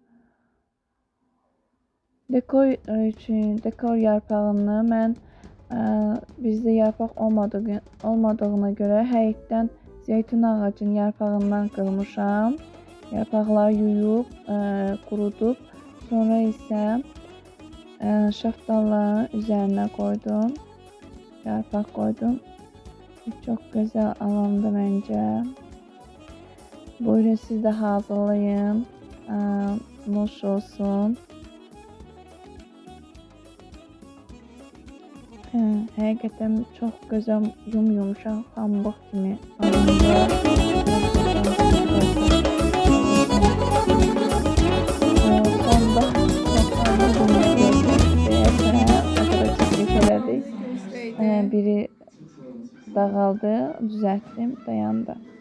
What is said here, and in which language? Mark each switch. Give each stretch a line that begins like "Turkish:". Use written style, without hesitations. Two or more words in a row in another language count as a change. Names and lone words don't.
Azerbaijani: Dekor üçün dekor yarpağını mən bizdə yarpaq olmadığına görə həyətdən zeytun ağacının yarpağından qırmışam. Yarpaqları yuyub, qurudub, sonra isə şaftalların üzərinə qoydum.
Turkish: Yarpaq koydum. Çok güzel alındı bence. Buyurun siz de hazırlayın.
Azerbaijani: Nuş olsun.
Turkish: Hakikaten çok güzel yumuşak pamuk gibi alındı. Sonda biri dağıldı, düzelttim, dayandı.